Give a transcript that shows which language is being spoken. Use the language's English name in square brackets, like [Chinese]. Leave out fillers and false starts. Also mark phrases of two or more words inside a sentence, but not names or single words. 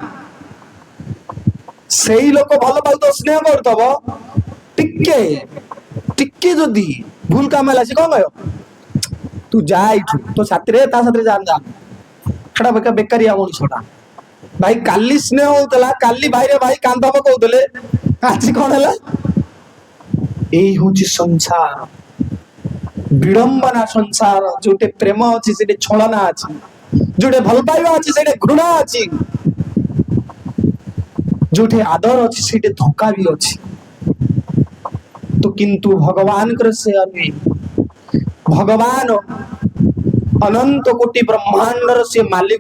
[Odia] ସେଇ ଲୋକ ଭଲ ପାଉଥିବ, ସ୍ନେହ କରୁଥିବ, ଟିକେ ଟିକେ ଯଦି ଭୁଲ କାମ ହେଲା, ସେ କଣ କହିବ? ତୁ ଯା ଏଇଠୁ, ତୋ ସାଥିରେ ତା ସାଥିରେ ଯା। ସେଟା ବେକାରିଆ ମଣିଷଟା। ଭାଇ କାଲି ସ୍ନେହ ହଉଥିଲା, କାଲି ଭାଇରେ ଭାଇ କାନ୍ଦ ପକଉଥିଲେ, ଆଜି କଣ ହେଲା? [Bangla] এই হচ্ছে সংসার, বিড়ম্বনা সংসার। [Odia] ଯୋଉଠି ପ୍ରେମ ଅଛି ସେଠି ଛଳନା ଅଛି, ଯୋଉଠି ଭଲ ପାଇବା ଅଛି ସେଠି ଘୃଣା ଅଛି, ଯୋଉଠି ଆଦର ଅଛି ସେଠି ଧୋକା ବି ଅଛି। ତ କିନ୍ତୁ ଭଗବାନଙ୍କର ସେ ନୁହେଁ। ଭଗବାନ ଅନନ୍ତ କୋଟି ବ୍ରହ୍ମାଣ୍ଡର ସେ ମାଲିକ।